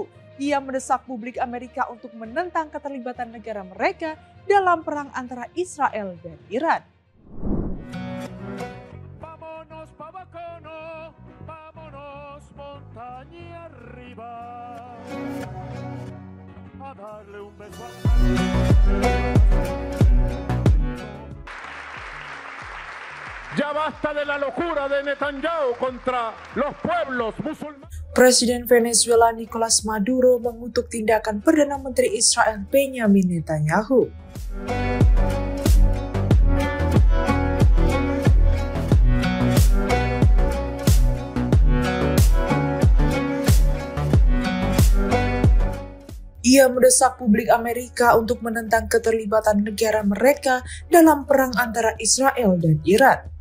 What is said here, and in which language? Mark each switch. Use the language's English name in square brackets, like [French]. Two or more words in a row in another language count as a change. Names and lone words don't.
[Indonesian] Ia mendesak publik Amerika untuk menentang keterlibatan negara mereka dalam perang antara Israel dan Iran. [Spanish] Vámonos pa' Bacono, vámonos montaña arriba, a darle un beso a... Ya basta de la locura de Netanyahu contra los pueblos musulmanes. [Indonesian] Presiden Venezuela Nicolas Maduro mengutuk tindakan Perdana Menteri Israel Benjamin Netanyahu. Ia mendesak publik Amerika untuk menentang keterlibatan negara mereka dalam perang antara Israel dan Iran.